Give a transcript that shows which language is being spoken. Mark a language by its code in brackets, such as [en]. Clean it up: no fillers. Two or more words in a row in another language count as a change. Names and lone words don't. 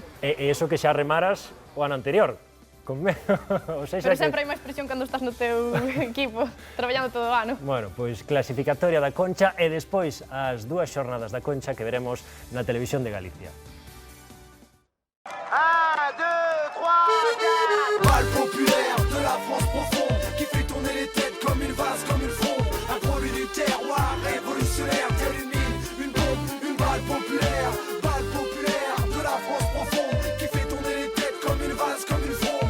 [gl] E iso que xa remaras o ano anterior? Pero sempre hai máis presión cando estás no teu equipo, traballando todo o ano. Bueno, pois clasificatoria da Concha e despois as 2 xornadas da Concha que veremos na Televisión de Galicia. 1, 2, 3, 4. [fr] Balle populaire de la France profonde qui fait tourner les têtes comme une vase, comme une fronde. Un produit du terroir révolutionnaire, tel une mine, une bombe, une balle populaire. Balle populaire de la France profonde qui fait tourner les têtes comme une vase, comme une fronde.